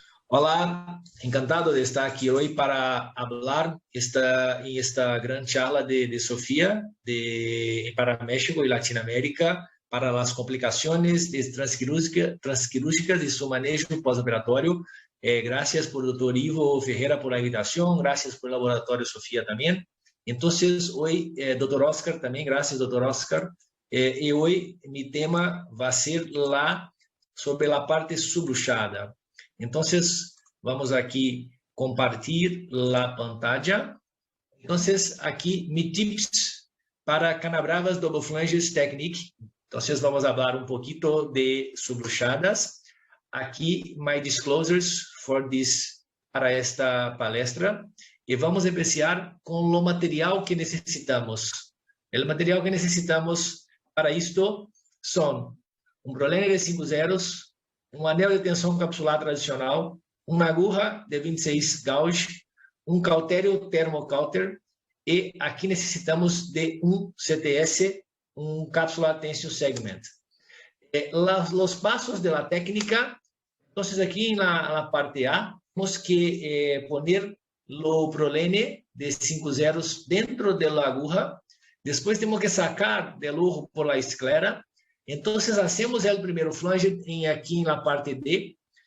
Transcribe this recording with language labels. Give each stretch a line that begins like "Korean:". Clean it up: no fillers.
Portuguese: Olá, encantado de estar aqui hoje para falar em esta grande charla de Sofía para México e Latinoamérica para as complicações transquirúrgicas e seu manejo pós-operatório.
Spanish: Gracias por Dr. Ivo Ferreira por la invitación, gracias por el laboratorio Sofía también. Entonces, hoy, Dr. Oscar también, gracias Dr. Oscar. Y hoy mi tema va a ser sobre la parte subluxada. Entonces, vamos aquí compartir la pantalla. Entonces, aquí mi tips para Canabravas Double Flanges Technique. Entonces, vamos a hablar un poquito de subluxadas. Aquí,
English: my disclosures
Spanish: para esta palestra. Y vamos a empezar con lo material que necesitamos. El material que necesitamos para esto son un prolene de 5 zeros,
Portuguese: um anel de tensão capsular tradicional, uma agulha de 26 gauge, um cautério termocauter e aqui necessitamos de um CTS, um
English: capsular tension segment.
Spanish: Los pasos de la técnica, entonces aquí en la parte A, tenemos que poner lo prolene de 5 zeros dentro de la aguja, después tenemos que sacar del ojo por la esclera. Entonces, hacemos el primer flange aquí en la parte D.